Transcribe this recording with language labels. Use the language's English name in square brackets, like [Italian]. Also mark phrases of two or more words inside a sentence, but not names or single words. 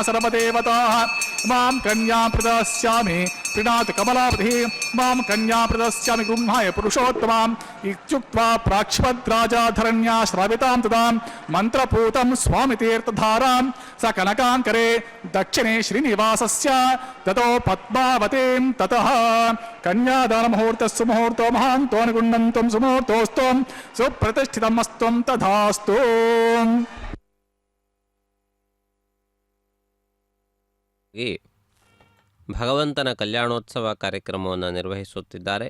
[Sanskrit] ಸರ್ವದೇವತಾಃ ಮಾಂ ಕನ್ಯಾಂ ಪ್ರದಾಸ್ಯಾಮಿ ಪ್ರೀಣಾತು ಕಮಲಾಪತಿ ಮಾಂ ಕನ್ಯಾಂ ಪ್ರದಾಸ್ಯಾಮಿ ಗೃಹಾಯ ಪುರುಷೋತ್ತಮಾಂ ಇತ್ಯುಕ್ತ್ವಾ ಪ್ರಾಕ್ಷಿಪದ್ರಾಜಾಧರಣ್ಯಾ ಶ್ರಾವಿತಾಂ ತದಾಂ ಮಂತ್ರಪೂತಂ ಸ್ವಾಮಿ ತೀರ್ಥಧಾರಾಂ ಸ ಕನಕಾಂಕರೆ ದಕ್ಷಿಣೆ ಶ್ರೀನಿವಾಸಸ್ಯ ತತೋ ಪದ್ಮಾವತೀಂ ತತಃ ಕನ್ಯಾದಾನ ಮುಹೂರ್ತಸ್ಸು ಮುಹೂರ್ತೋ ಮಹಾಂತೋ ನಿಗುಣ್ಣಂತಂ ಸುಮುಹೂರ್ತೋಸ್ತೋಂ ಸುಪ್ರತಿಷ್ಠಿತಮಸ್ತ್ವಂ ತಥಾಸ್ತು. [Kannada] ಭಗವಂತನ ಕಲ್ಯಾಣೋತ್ಸವ ಕಾರ್ಯಕ್ರಮವನ್ನು ನಿರ್ವಹಿಸುತ್ತಿದ್ದಾರೆ.